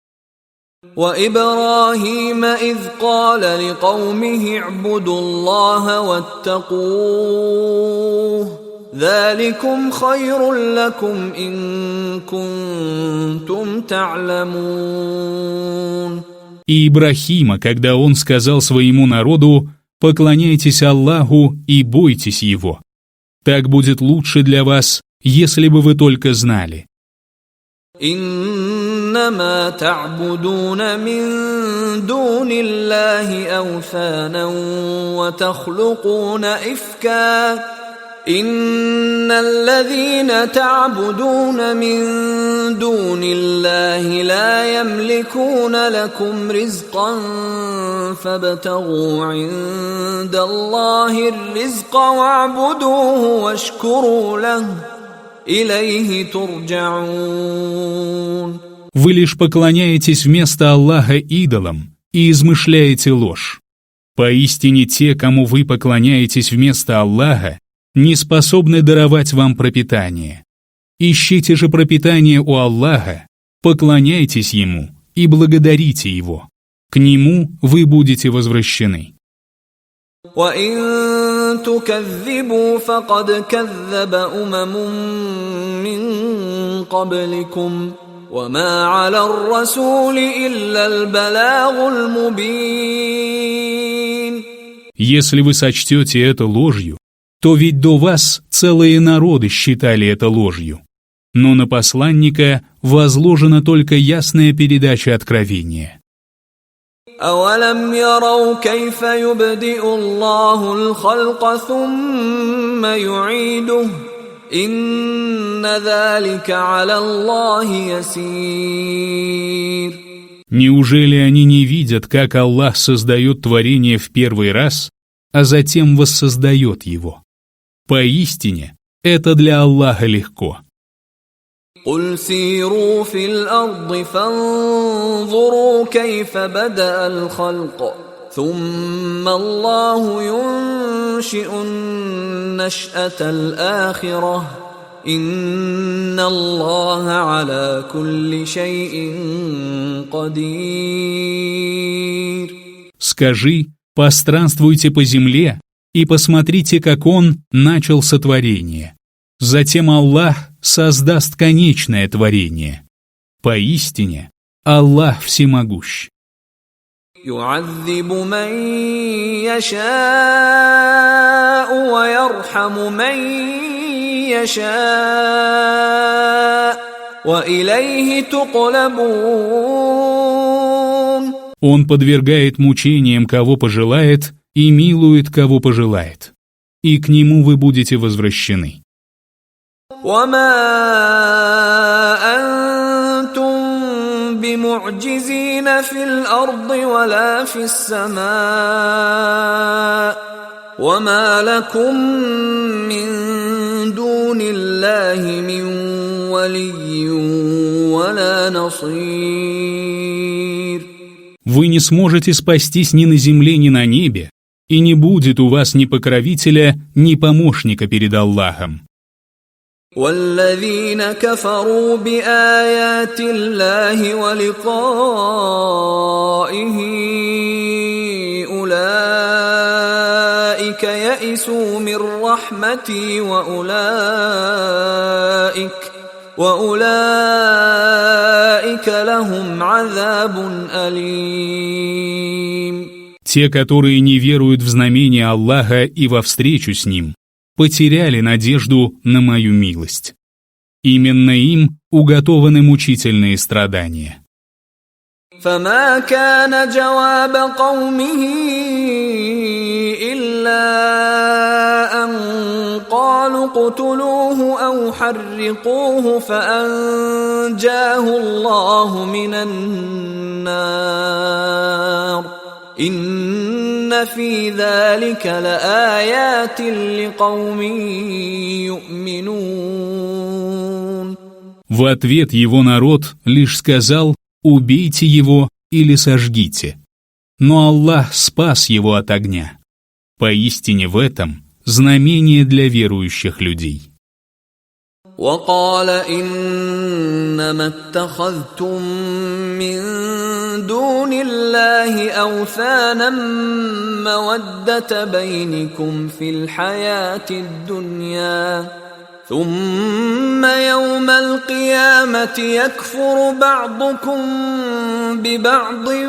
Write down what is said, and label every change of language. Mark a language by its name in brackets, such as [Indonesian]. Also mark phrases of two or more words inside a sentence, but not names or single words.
[Arabic] وإبراهيم إذ قال لقومه اعبدوا الله واتقوه ذلكم خير لكم إن كنتم تعلمون. [Russian] И Ибрахима, когда он сказал своему народу: «Поклоняйтесь Аллаху и бойтесь Его. Так будет лучше для вас, если бы вы только знали». [Arabic] إنما تعبدون من دون الله أوثانا وتخلقون إفكا إن الذين تعبدون من دون الله لا يملكون لكم رزقا فابتغوا عند الله الرزق واعبدوه واشكروا له إليه ترجعون. [Russian] Вы лишь поклоняетесь вместо Аллаха идолам и измышляете ложь. Поистине те, кому вы поклоняетесь вместо Аллаха, не способны даровать вам пропитание. Ищите же пропитание у Аллаха, поклоняйтесь Ему и благодарите Его. К Нему вы будете возвращены. [Arabic] وَإِن تُكَذِّبُوا فَقَدْ كَذَّبَ مِن قَبْلِكُمْ وَمَا عَلَى الرَّسُولِ إِلَّا الْبَلَاغُ الْمُبِينُ. [Russian] Если вы сочтете это ложью, то ведь до вас целые народы считали это ложью. Но на посланника возложена только ясная передача откровения. [Arabic] أَوَلَمْ يَرَوْا كَيْفَ يُبْدِئُ اللَّهُ الْخَلْقَ ثُمَّ يُعِيدُهُ إِنَّ ذَلِكَ عَلَى اللَّهِ يَسِيرٌ. [Russian] Неужели они не видят, как Аллах создает творение в первый раз, а затем воссоздает его? Поистине, это для Аллаха легко. [Arabic] قل سيروا في الأرض فانظروا كيف بدأ الخلق ثم الله ينشئ النشأة الآخرة إن الله على كل شيء قدير. [Russian] Скажи, постранствуйте по земле и посмотрите, как Он начал сотворение. Затем Аллах создаст конечное творение. Поистине, Аллах всемогущ. [Arabic] يعذب من يشاء ويرحم من يشاء وإليه تقلبون. [Russian] Он подвергает мучениям, кого пожелает, и милует, кого пожелает. И к Нему вы будете возвращены. [Arabic] وما أنتم بمعجزين في الأرض ولا في السماء وما لكم من دون الله من ولي ولا نصير. [Russian] Вы не сможете спастись ни на земле, ни на небе, и не будет у вас ни покровителя, ни помощника перед Аллахом. [Arabic] والذين كفروا بآيات الله ولقائه أولئك يئسوا من رحمتي وأولئك لهم عذاب أليم. [Russian] Те, которые не веруют в знамения Аллаха и во встречу с Ним, потеряли надежду на мою милость. Именно им уготованы мучительные страдания. [Arabic] فما كان جواب قومه إلا أن قالوا اقتلوه أو حرقوه فأنجاه الله من النار إن في ذلك لآيات لقوم يؤمنون. [Russian] В ответ его народ лишь сказал: «Убейте его или сожгите». Но Аллах спас его от огня. Поистине в этом знамение для верующих людей. [Arabic] وقال إنما اتخذتم من دون الله أوثانا مودة بينكم في الحياة الدنيا ثم يوم القيامة يكفر بعضكم ببعض